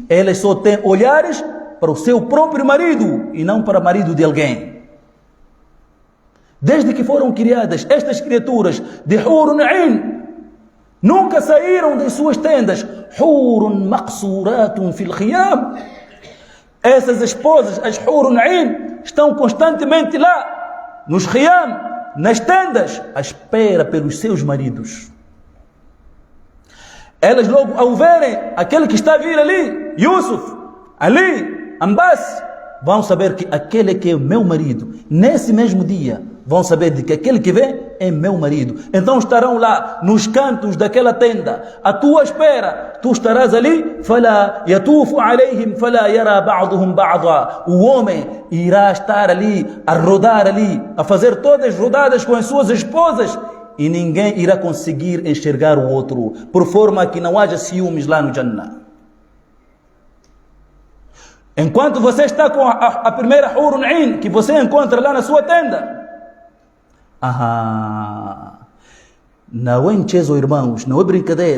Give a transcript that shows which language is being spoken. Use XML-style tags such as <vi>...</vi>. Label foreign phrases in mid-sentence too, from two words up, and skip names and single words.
<pt>Elas só têm olhares para o seu próprio marido e não para o marido de alguém. Desde que foram criadas estas criaturas de</pt> <ar>حور عين,</ar> <pt>nunca saíram das suas tendas.</pt> <ar>حور مقصورات في الخيام.</ar> <pt>Essas esposas, as</pt> <ar>حور عين,</ar> <pt>estão constantemente lá, nos khiyam, nas tendas, à espera pelos seus maridos. Elas logo, ao verem aquele que está a vir ali, Yusuf, ali, Ambas, vão saber que aquele que é o meu marido. Nesse mesmo dia, vão saber de que aquele que vem é meu marido. Então estarão lá, nos cantos daquela tenda, à tua espera. Tu estarás ali,</pt> <ar>فلا يطوف عليهم، فلا يرى بعضهم بعضا.</ar> <pt>O homem irá estar ali, a rodar ali, a fazer todas as rodadas com as suas esposas, e ninguém irá conseguir enxergar o outro, por forma que não haja ciúmes lá no Jannah. Enquanto você está com a primeira</pt> <ar>حور عين</ar> <pt>que você encontra lá na sua tenda, não é enchezo, irmãos, não é brincadeira.</pt>